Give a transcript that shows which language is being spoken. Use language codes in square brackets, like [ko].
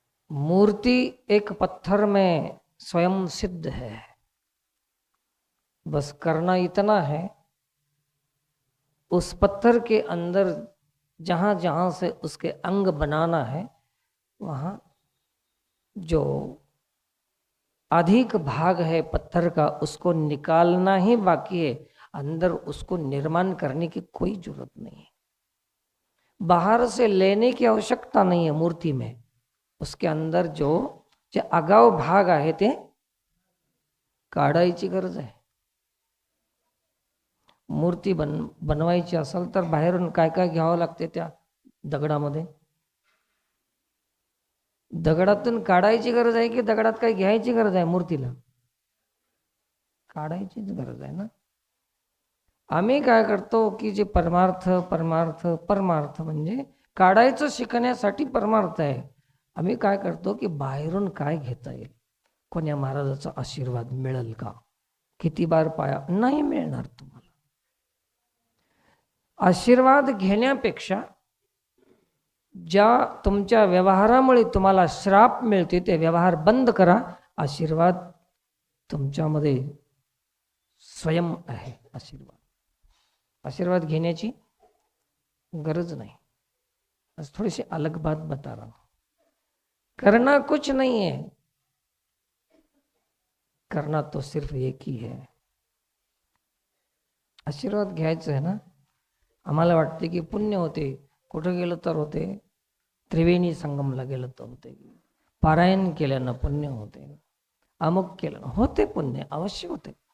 [hi] मूर्ति एक पत्थर में स्वयं सिद्ध है, बस करना इतना है, उस पत्थर के अंदर जहां जहां से उसके अंग बनाना है, वहां जो अधिक भाग है पत्थर का उसको निकालना ही बाकी है. अंदर उसको निर्माण करने की कोई जरूरत नहीं है. बाहर से लेने की आवश्यकता नहीं है मूर्ति में. उसके अंदर जो [mr] आगाव भाग आहे ते काढायची गरज आहे. मूर्ती बनवायची असेल तर बाहेरून काय काय घ्यावं लागते त्या दगडामध्ये? दगडातून काढायची गरज आहे की दगडात काही घ्यायची गरज आहे? मूर्तीला काढायचीच गरज आहे ना. आम्ही काय करतो की जे परमार्थ परमार्थ परमार्थ म्हणजे काढायचं शिकण्यासाठी परमार्थ आहे. आम्ही काय करतो की बाहेरून काय घेता येईल, कोण्या महाराजाचा आशीर्वाद मिळेल का, किती बार पाया, नाही मिळणार तुम्हाला. आशीर्वाद घेण्यापेक्षा ज्या तुमच्या व्यवहारामुळे तुम्हाला श्राप मिळते ते व्यवहार बंद करा. आशीर्वाद तुमच्यामध्ये स्वयं आहे. आशीर्वाद घेण्याची गरज नहीं। [hi] बस थोड़ी सी अलग बात बता रहा हूं। करना कुछ नहीं है, करना तो सिर्फ एक ही है। [mr] आशीर्वाद घ्यायचं आहे ना। आम्हाला वाटते की पुण्य होते, कुठं गेलं तर होते, त्रिवेणी संगमला गेलं तर होते, पारायण केल्यानं पुण्य होते, अमुक केलं होते, पुण्य अवश्य होते।